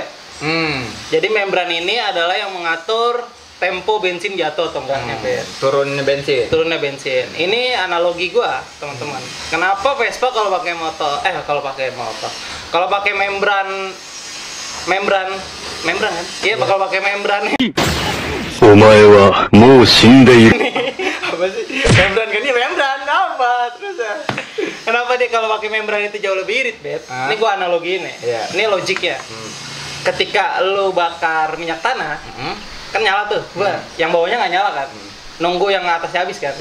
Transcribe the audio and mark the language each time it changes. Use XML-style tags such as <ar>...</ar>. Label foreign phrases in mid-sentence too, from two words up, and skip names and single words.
<id>Jadi membran ini adalah yang mengatur tempo bensin jatuh atau enggaknya, Turunnya bensin. turunnya bensin. Ini analogi gua, teman-teman. Kenapa Vespa kalau pakai kalau pakai membran kan? Iya, bakal pakai membran.</id> <ja>お前はもう死んでいる。</ja> <id>Apa sih? Membran kan? Ini membran apa? Terus ya? Kenapa dia kalau pakai membran itu jauh lebih irit, Beb? Ini gua analogiin ya. Iya. Ini logik ya. Ketika lu bakar minyak tanah, kan nyala tuh, yang bawahnya nggak nyala kan? Nunggu yang atasnya habis kan?</id>